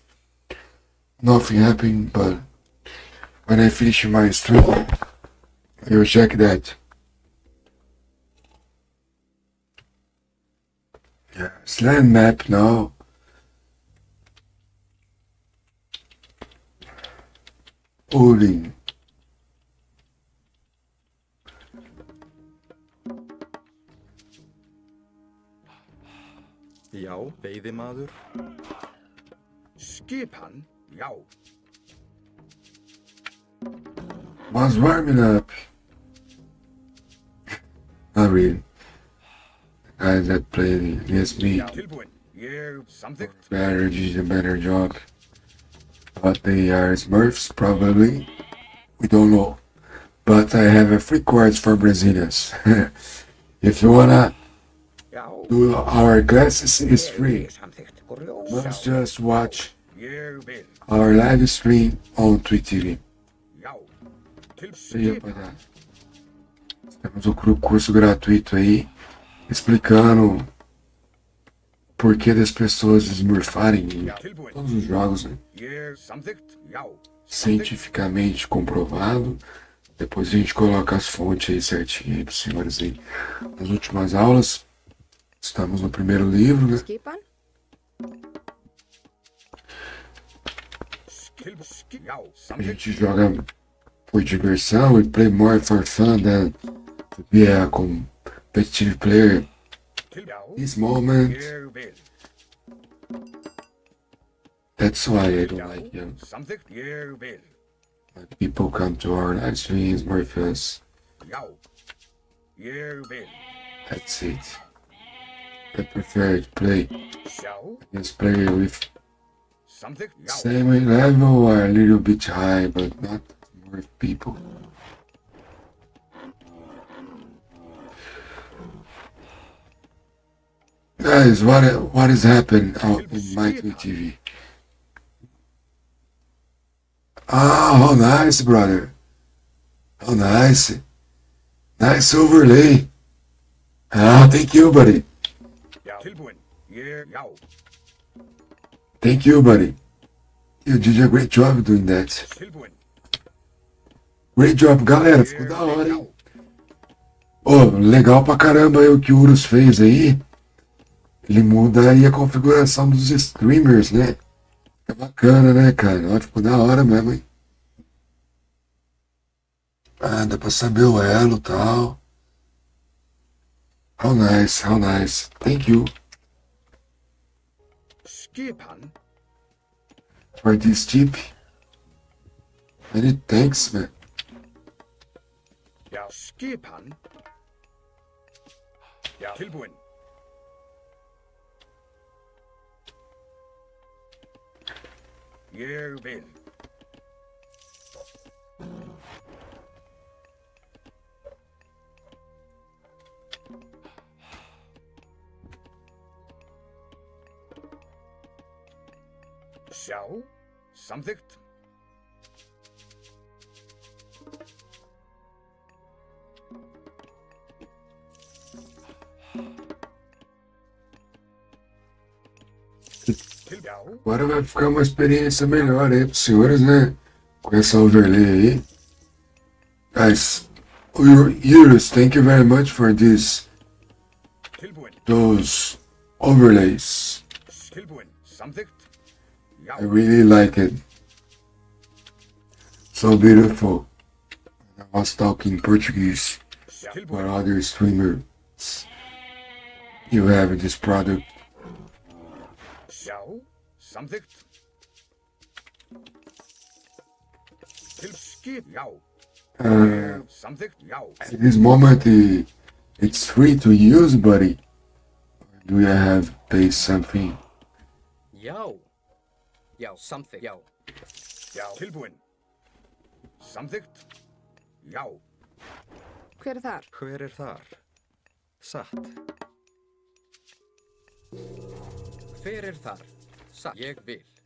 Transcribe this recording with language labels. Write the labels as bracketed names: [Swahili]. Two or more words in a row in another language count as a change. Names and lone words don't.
[English] Nothing happened, but when I finish my stream, I will check that. Yeah, land map now. Odin. [Icelandic] Já, veiðimaður. Skipan, já. [English] Was warming up. Not really. The guys that played against me [Icelandic] Tilbúin. Ég samþykkt. [English] better did a better job. But they are Smurfs, probably. We don't know. But I have a free course for Brazilians. If you wanna do our classes, it's free. Must just watch [Icelandic] Ég vil. [English] our live stream on Twitch TV. [Icelandic] Já. Til [Portuguese] E, [Icelandic] skipan. [Portuguese] rapaziada, temos o curso gratuito aí, explicando o porquê das pessoas smurfarem em todos os jogos, né? [Icelandic] Ég samþykkt, já. [Portuguese] Cientificamente comprovado. Depois a gente coloca as fontes aí certinho aí pros senhores aí. Nas últimas aulas, estamos no primeiro livro, né? [Icelandic] Skipan? Já. [Portuguese] A [Icelandic] Samþykkt. [Portuguese] gente joga por diversão, [English] we play more for fun than to be a competitive player. [Icelandic] Já. [English] This moment, [Icelandic] Ég vil. [English] that's why I don't like [Icelandic] Samþykkt. Ég vil. [English] when people come to our live streams, Morpheus. [Icelandic] Já. Ég vil. [English] That's it. I prefer to play [Icelandic] Sjá. [English] against player with [Icelandic] Samþykkt. Já. [English] same level or a little bit high, but not more people. Guys, what is happening out in my Twitch TV? Ah, how nice, brother. How nice. Nice overlay. Ah, thank you, buddy. [Icelandic] Já. Tilbúin. Ég, já. [English] Thank you, buddy. You did a great job doing that. [Icelandic] Tilbúin. [English] Great job, [Portuguese] galera. Ficou da hora, hein? Ô, legal pra caramba aí o que o Urus fez aí. Ele muda aí a configuração dos streamers, né? Fica bacana, né, cara? Ó, ficou da hora mesmo, hein? Ah, dá pra saber o elo e tal. [English] How nice, how nice. Thank you [Icelandic] Skipan. [English] for this tip. Many thanks, man. [Icelandic] Já. Skipan. Já. Tilbúin. Ég vil. Sjá, samþykkt. [Portuguese] Agora vai ficar uma experiência melhor aí pros senhores, né? Com essa overlay aí. [English] Guys, Eurus, thank you very much for this. Those overlays. [Icelandic] Tilbúin, samþykkt. Já. [English] I really like it. So beautiful. I was talking Portuguese for other streamers. You have this product. [Icelandic] Sjá, samþykkt. Til skip, já. Samþykkt, já. [English] At this moment, it's free to use, buddy. Do you have to pay something? [Icelandic] Já. Já, samþykkt, já. Já. Tilbúin. Samþykkt. Já. Hver er þar? Hver er þar? Satt. Hver er þar? Satt. Ég vil.